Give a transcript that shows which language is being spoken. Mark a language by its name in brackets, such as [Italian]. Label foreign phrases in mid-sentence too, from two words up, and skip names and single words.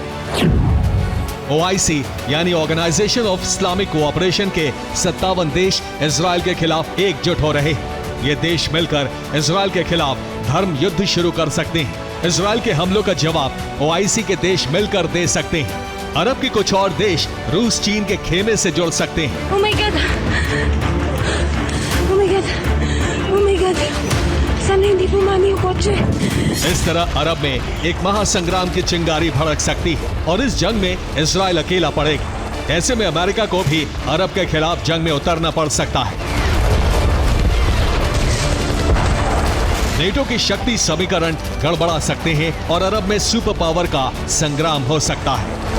[Hindi] OIC यानी ऑर्गेनाइजेशन ऑफ इस्लामिक कोऑपरेशन के 57 देश इजरायल के खिलाफ एकजुट हो रहे हैं। ये देश मिलकर इजरायल के खिलाफ धर्म युद्ध शुरू कर सकते हैं। इजरायल के हमलों का जवाब OIC के देश मिलकर दे सकते हैं। अरब के कुछ और देश रूस, चीन के खेमे से जुड़ सकते हैं। [English] Oh my God. Oh my God. Oh my God. [Hindi] इस तरह अरब में एक महासंग्राम की चिंगारी भड़क सकती है और इस जंग में इजरायल अकेला पड़ेगा। ऐसे में अमेरिका को भी अरब के खिलाफ जंग में उतरना पड़ सकता है। नेटो की शक्ति समीकरण गड़बड़ा सकते हैं और अरब में [English] super power [Hindi] का संग्राम हो सकता है।